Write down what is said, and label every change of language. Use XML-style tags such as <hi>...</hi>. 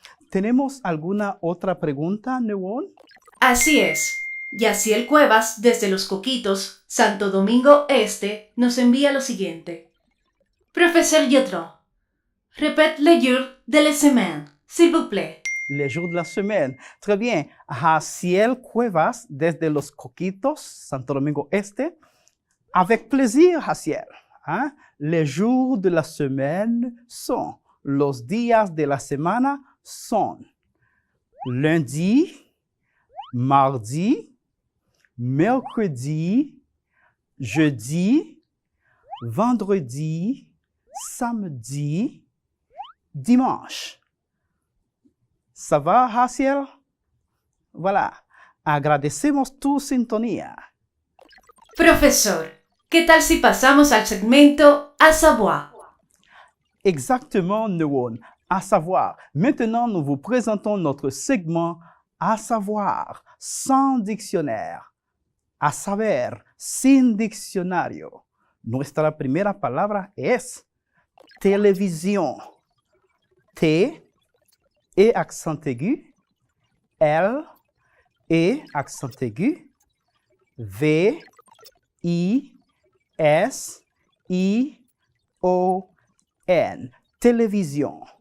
<es>¿Tenemos alguna otra pregunta, Neón? Así es. Yaciel Cuevas, desde Los Coquitos, Santo Domingo Este, nos envía lo siguiente.</es> <fr>Professeur Yotron, répète le jour de la semaine, s'il vous plaît. Les jours de la semaine. Très bien.</fr> <es>Jaciel Cuevas, desde Los Coquitos, Santo Domingo Este.</es> <fr>Avec plaisir, Jaciel. Hein? Les jours de la semaine sont,</fr> <es>los días de la semana son</es> <fr>lundi, mardi, mercredi, jeudi, vendredi, samedi, dimanche. ¿Ça va, Jaciel? Voilà.</fr> <es>Agradecemos tu sintonía. Profesor, ¿qué tal si pasamos al segmento à savoir?</es> <fr>Exactement, Neon. À savoir. Maintenant, nous vous présentons notre segment à savoir, sans diccionnaire.</fr> <es>A saber, sin diccionario. Nuestra primera palabra es televisión.</es> <fr>T, E accent aigu, L, E accent aigu, V, I, S, I, O, N. Televisión.</fr>